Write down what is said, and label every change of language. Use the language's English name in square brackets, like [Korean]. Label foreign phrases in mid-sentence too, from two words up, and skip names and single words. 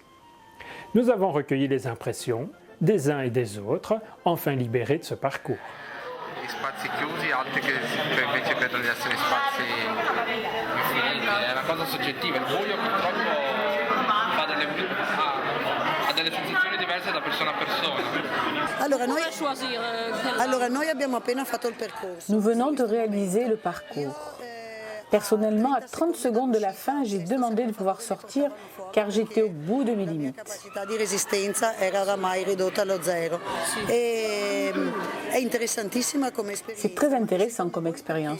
[French] Nous avons recueilli les impressions des uns et des autres, enfin libérés de ce parcours. [Italian] Spazi chiusi, altri che invece credono di essere spazi infiniti, è una cosa soggettiva, il buio purtroppo ha delle sensazioni diverse da persona a persona. [French] Nous venons de réaliser le parcours. Personnellement, à 30 secondes de la fin, j'ai demandé de pouvoir sortir car j'étais au bout de mes limites. C'est très intéressant comme expérience.